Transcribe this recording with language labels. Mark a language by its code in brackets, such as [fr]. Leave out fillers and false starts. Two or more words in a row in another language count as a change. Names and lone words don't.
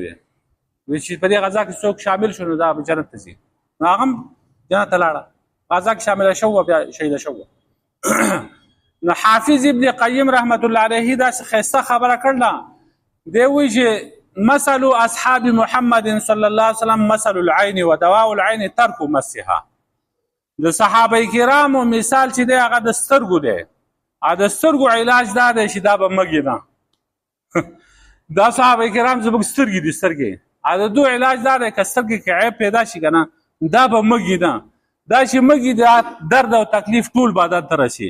[ps] وایي چې په دې غذا کې څوک شامل شو نو دا به جنت ته ځي. نو هغه هم جنت ته لاړه، غذا کې شامله شوه، بیا شهیده شوه. نو حافظ ابن قیم [ar] رحمت الله علیه [ps] داسې ښایسته خبره کړله. دی وایي چې [ar] مثل اصحاب محمد صلی الله علیه وسلم مثل العین و دواء العین ترک مسها. [ps] د صحابه کرامو مثال چې دی هغه د سترګو دی. د سترګو علاج دا دی چې دا به مږي نه. دا صحابه کرام زموږ سترګې دي، سترګې. د دوی علاج دا دی که سترګې کې عیب پیدا شي که نه دا به مږي نه. دا چې مږي دا درد او تکلیف ټول بدن ته رسي.